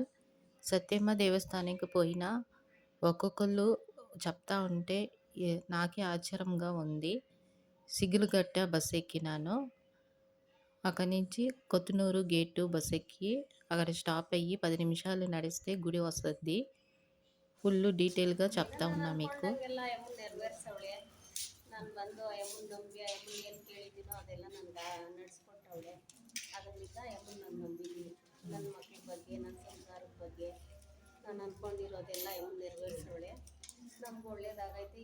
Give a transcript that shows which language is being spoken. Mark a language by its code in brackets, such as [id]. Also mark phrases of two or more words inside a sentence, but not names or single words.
[te] సత్యమ్మ దేవస్థానానికి పోయినా ఒక్కొక్కళ్ళు చెప్తా ఉంటే నాకే ఆశ్చర్యంగా ఉంది. సిగిలుగట్ట బస్ ఎక్కినాను. అక్కడి నుంచి కొత్తనూరు గేటు బస్ ఎక్కి అక్కడ స్టాప్ అయ్యి 10 నిమిషాలు నడిస్తే గుడి వస్తుంది. [en] full detailగా [te] చెప్తా ఉన్నా మీకు. [kn] ನಾನು ಬಂದು ಅಮ್ಮನ ನಂಬಿ ಅಮ್ಮನ ಏನು ಕೇಳಿದ್ದೀನೋ ಅದೆಲ್ಲ ನನಗೆ ನಡೆಸ್ಕೊಟ್ಟವಳೆ. ಅದರಿಂದ ಅಮ್ಮನ ನಾನು ನಂಬಿದ್ದೀನಿ. ನನ್ನ ಮಕ್ಕಳ ಬಗ್ಗೆ, ನನ್ನ ಸಂಸಾರದ ಬಗ್ಗೆ ನಾನು ಅಂದ್ಕೊಂಡಿರೋದೆಲ್ಲ ಅಮ್ಮನ ನೆರವೇರಿಸವಳೆ. ನಮ್ಗೆ ಒಳ್ಳೇದಾಗೈತೆ.